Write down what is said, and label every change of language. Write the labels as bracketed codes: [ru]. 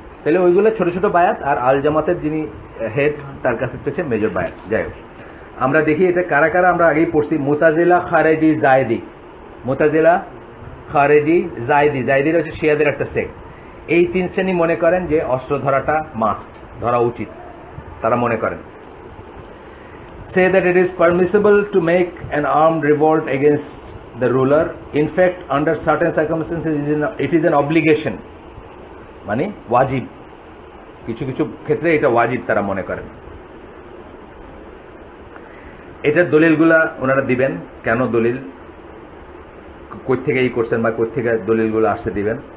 [bn] তাহলে ওইগুলো ছোট ছোট বায়াত, আর আল জামাতের যিনি হেড তার কাছে হচ্ছে মেজর বায়াত। যাই হোক, আমরা দেখি এটা কারা কারা আমরা আগেই পড়ছি। মুতাজিলা, খারেজি, জায়দি। মুতাজিলা, খারেজি, জায়দি। জায়দির হচ্ছে শিয়াদের একটা সেক্ট। এই 3 শ্রেণী মনে করেন যে অস্ত্র ধরাটা মাস্ট, ধরা উচিত। তারা মনে করেন, [en] say that it is permissible to make an armed revolt against the ruler. In fact, under certain circumstances, it is an obligation. [bn] মানে ওয়াজিব, কিছু কিছু ক্ষেত্রে এটা ওয়াজিব তারা মনে করেন। এটার দলিলগুলা ওনারা দিবেন, কেন দলিল, কই থেকে এই করছেন বা কই থেকে দলিলগুলো আসছে দিবেন।